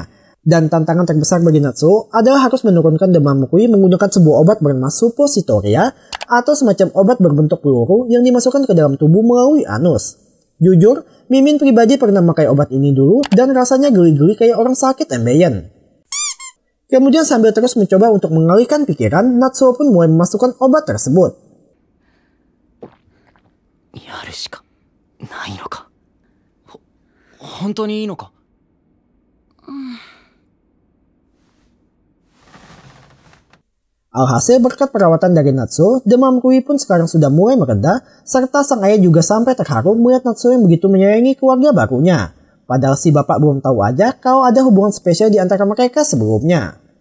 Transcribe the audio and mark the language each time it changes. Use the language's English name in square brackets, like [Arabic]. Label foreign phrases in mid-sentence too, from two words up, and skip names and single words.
[Indonesian] Dan tantangan terbesar bagi Natsuo adalah harus menurunkan demam Rui menggunakan sebuah obat bernama suppositoria atau semacam obat berbentuk peluru yang dimasukkan ke dalam tubuh melalui anus. Jujur, Mimin pribadi pernah memakai obat ini dulu dan rasanya geli-geli kayak orang sakit embeyen. Kemudian sambil terus mencoba untuk mengalihkan pikiran, Natsuo pun mulai memasukkan obat tersebut. [Japanese] やるしかないのか。本当にいいのか。 [Indonesian] Alhasil berkat perawatan dari Natsuo, demam Rui pun sekarang sudah mulai mereda, serta sang ayah juga sampai terharu melihat Natsuo yang begitu menyayangi keluarga barunya. Padahal si bapak belum tahu aja kalau ada hubungan spesial di antara mereka sebelumnya.